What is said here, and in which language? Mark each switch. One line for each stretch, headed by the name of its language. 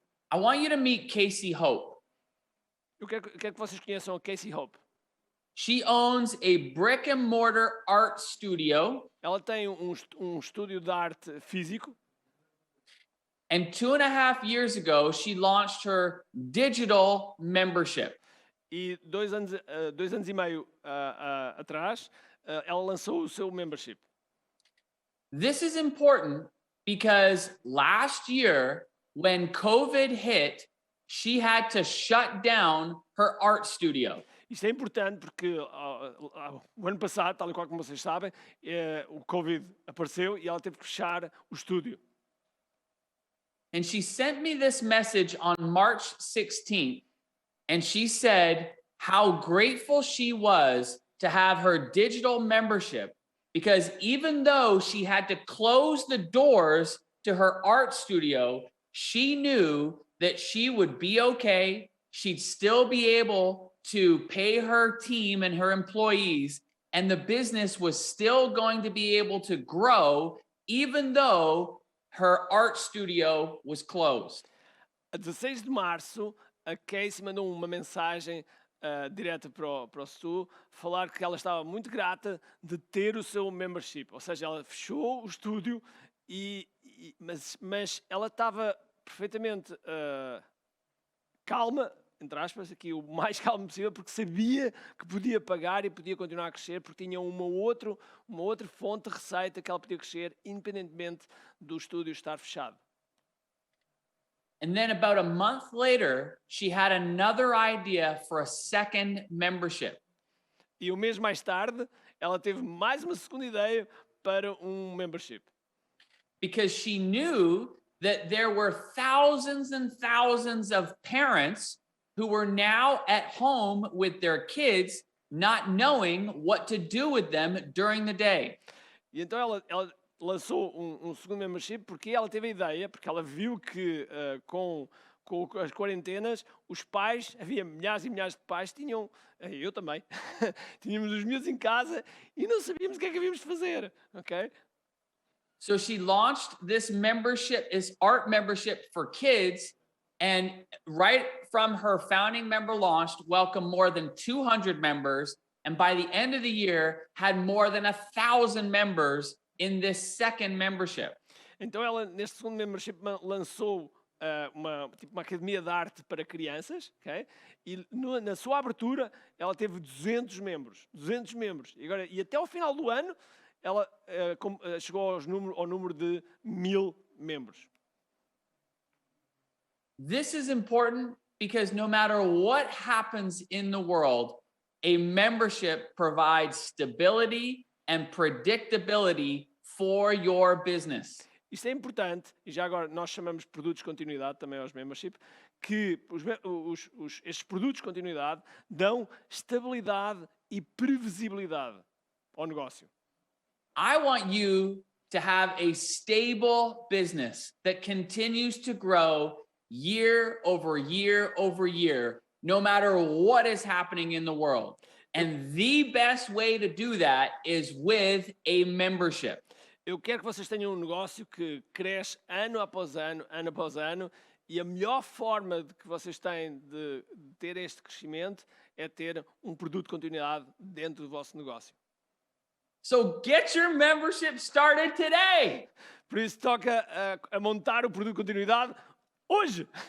English: I want you to meet Casey Hope.
Portuguese: Eu quero que vocês conheçam a Casey Hope.
English: She owns a brick and mortar art studio.
Portuguese: Ela tem estúdio de arte físico.
English: And 2.5 years ago, she launched her digital membership.
Portuguese: E 2 anos e meio atrás, ela lançou o seu membership.
English: This is important because last year, when COVID hit, she had to shut down her art studio.
Portuguese: Isto é importante porque o ano passado, tal e qual como vocês sabem, o Covid apareceu e ela teve que fechar o estúdio.
English: And she sent me this message on March 16th, and she said how grateful she was to have her digital membership, because even though she had to close the doors to her art studio, she knew that she would be okay. She'd still be able to pay her team and her employees, and the business was still going to be able to grow, even though her art studio was closed.
Portuguese: A 16 de março, a Casey mandou uma mensagem direta para o Stu, falar que ela estava muito grata de ter o seu membership. Ou seja, ela fechou o estúdio, mas ela estava perfeitamente calma, entre aspas, aqui o mais calmo possível, porque sabia que podia pagar e podia continuar a crescer, porque tinha uma outra fonte de receita que ela podia crescer, independentemente do estúdio estar fechado.
English: And then about a month later, she had another idea for a second membership.
Portuguese: E um mês mais tarde, ela teve mais uma segunda ideia para um membership.
English: Because she knew that there were thousands and thousands of parents who were now at home with their kids, not knowing what to do with them during the day.
Portuguese: E então ela lançou um segundo membership porque ela teve a ideia, porque ela viu que com as quarentenas, os pais, havia milhares e milhares de pais, tinham, eu também, tínhamos os miúdos em casa e não sabíamos o que é que havíamos de fazer, ok?
English: So she launched this membership, this art membership for kids, and right from her founding member launch, welcomed more than 200 members, and by the end of the year, had more than 1,000 members in this second membership.
Portuguese: Então ela, neste segundo membership, lançou uma academia de arte para crianças, ok? E na sua abertura, ela teve 200 membros. E até ao final do ano, ela chegou ao número de 1.000 membros.
English: This is important because no matter what happens in the world, a membership provides stability and predictability for your business.
Portuguese: Isto é importante, e já agora nós chamamos de produtos de continuidade também aos membership, que estes produtos de continuidade dão estabilidade e previsibilidade ao negócio.
English: I want you to have a stable business that continues to grow year over year over year, no matter what is happening in the world. And the best way to do that is with a membership.
Portuguese: Eu quero que vocês tenham um negócio que cresce ano após ano, e a melhor forma de que vocês têm de ter este crescimento é ter um produto de continuidade dentro do vosso negócio.
English: So get your membership started today.
Portuguese: Por isso toca a montar o produto de continuidade hoje.